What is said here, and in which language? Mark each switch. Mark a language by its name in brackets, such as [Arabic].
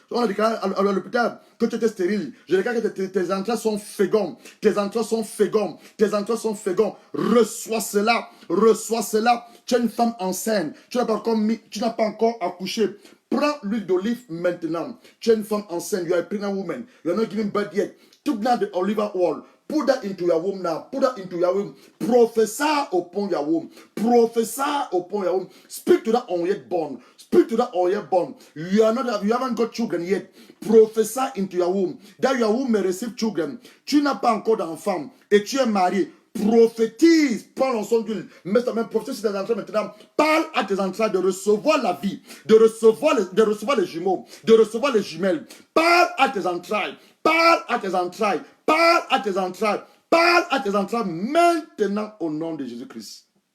[French] On a déclaré à l'hôpital que tu étais stérile. Je déclare que tes entrailles sont fécondes. Tes entrailles sont fécondes. Tes entrailles sont fécondes. Reçois cela. Reçois cela. Tu es une femme enceinte. Tu n'as pas encore accouché. Prends l'huile d'olive maintenant. Tu es une femme enceinte. [English] You are a pregnant woman. You are not giving birth yet. Took down the olive oil. Put that into your womb now. Put that into your womb. Prophesy upon your womb. Prophesy upon your womb. Speak to that unyet born. Speak to that unyet born. You haven't got children yet. Prophesy into your womb. That your womb may receive children. [French] Tu n'as pas encore d'enfant et tu es marié. Prophétise, prends l'onction d'huile, mets ta main, prophétise sur tes entrailles maintenant. Parle à tes entrailles de recevoir la vie, de recevoir les jumeaux, de recevoir les jumelles. Parle à tes entrailles, parle à tes entrailles, parle à tes entrailles, parle à tes entrailles maintenant au nom de Jésus-Christ.